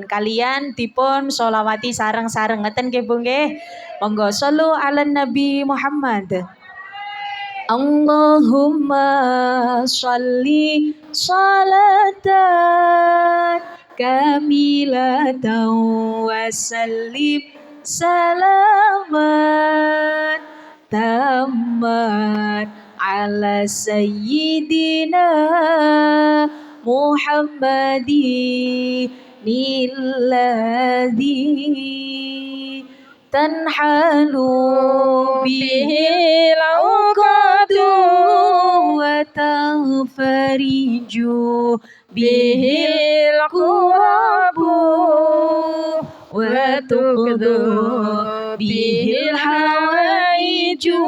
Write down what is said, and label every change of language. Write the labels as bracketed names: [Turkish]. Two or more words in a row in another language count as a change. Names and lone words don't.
[Javanese] Kalian dipun sholawati sareng-sareng ngeten nggih Bu nggih. [Arabic] Monggo صلوا على النبي محمد. اللهم صل صلاة كاملة وسلم سلاما تاما على سيدنا Muhammadin الذي تنحل به العقد وتنفرج به الكرب وتقضى به الحوائج